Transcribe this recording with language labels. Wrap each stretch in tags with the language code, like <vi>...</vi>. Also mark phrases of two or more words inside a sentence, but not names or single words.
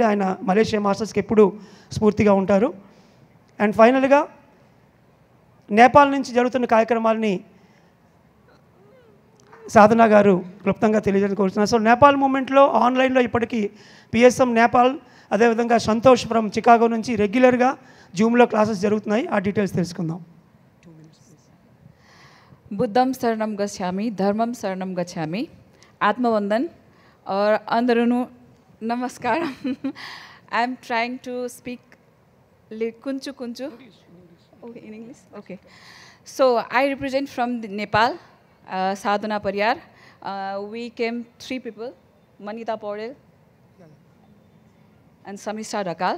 <te>ఆయన మలేషియా మాస్టర్స్కి ఎప్పుడూ స్ఫూర్తిగా ఉంటారు. అండ్ ఫైనల్గా నేపాల్ నుంచి జరుగుతున్న కార్యక్రమాలని సాధన గారు క్లుప్తంగా తెలియజేయడం కోరుతున్నారు. సో నేపాల్ మూమెంట్లో ఆన్లైన్లో ఇప్పటికీ పిఎస్ఎం నేపాల్, అదేవిధంగా సంతోష్ ఫ్రమ్ చికాగో నుంచి రెగ్యులర్గా జూమ్లో క్లాసెస్ జరుగుతున్నాయి. ఆ డీటెయిల్స్ తెలుసుకుందాం.</te> <pi>बुद्धम शरणम गच्छामि, धर्मम शरणम गच्छामि,</pi> <ne>आत्मवंदन और अंदरुनु नमस्कार.</ne> <en>I am trying to speak kunchu kunchu. Okay, in English. Okay. So I represent from Nepal, Sadhana Pariyar. We came 3 people, Manita Paudel and Samishta Dakal.</en>